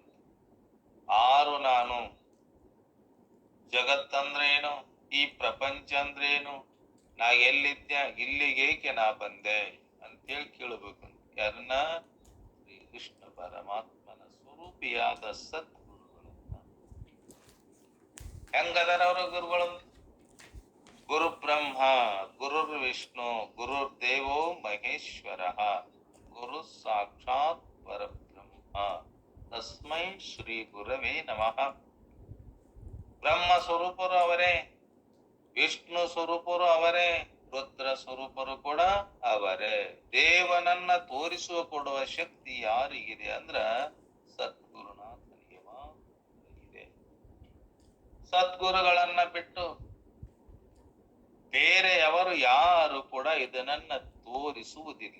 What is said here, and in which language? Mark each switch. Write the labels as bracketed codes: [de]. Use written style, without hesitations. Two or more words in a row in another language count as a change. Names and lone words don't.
[kn] ಆರು ನಾನು, ಜಗತ್ತಂದ್ರೇನು, ಈ ಪ್ರಪಂಚ ಅಂದ್ರೇನು, ನಾ ಎಲ್ಲಿದ್ದೆ, ಇಲ್ಲಿಗೇಕೆ ನಾ ಬಂದೆ ಅಂತೇಳಿ ಕೇಳಬೇಕಂತ. ಯಾರನ್ನ? ಶ್ರೀ ಕೃಷ್ಣ ಪರಮಾತ್ಮನ ಸ್ವರೂಪಿಯಾದ ಸದ್ಗುರುಗಳನ್ನ. ಹೆಂಗದಾರ ಅವರ ಗುರುಗಳು? [sa] ಗುರು ಬ್ರಹ್ಮ, ಗುರುರ್ ವಿಷ್ಣು, ಗುರುರ್ ದೇವೋ ಮಹೇಶ್ವರ, ಗುರು ಸಾಕ್ಷಾತ್ ಪರಬ್ರಹ್ಮ, ತಸ್ಮೈ ಶ್ರೀ ಗುರವೇ ನಮಃ. [kn] ಬ್ರಹ್ಮ ಸ್ವರೂಪರು ಅವರೇ, ವಿಷ್ಣು ಸ್ವರೂಪರು ಅವರೇ, ರುದ್ರ ಸ್ವರೂಪರು ಕೂಡ ಅವರೇ. ದೇವನನ್ನ ತೋರಿಸುವ ಕೊಡುವ ಶಕ್ತಿ ಯಾರಿಗಿದೆ ಅಂದ್ರ ಸದ್ಗುರುನಾಥನಿಗೆ ಮಾತ್ರ ಇದೆ. ಸದ್ಗುರುಗಳನ್ನ ಬಿಟ್ಟು ಬೇರೆಯವರು ಯಾರು ಕೂಡ ಇದನ್ನ ತೋರಿಸುವುದಿಲ್ಲ.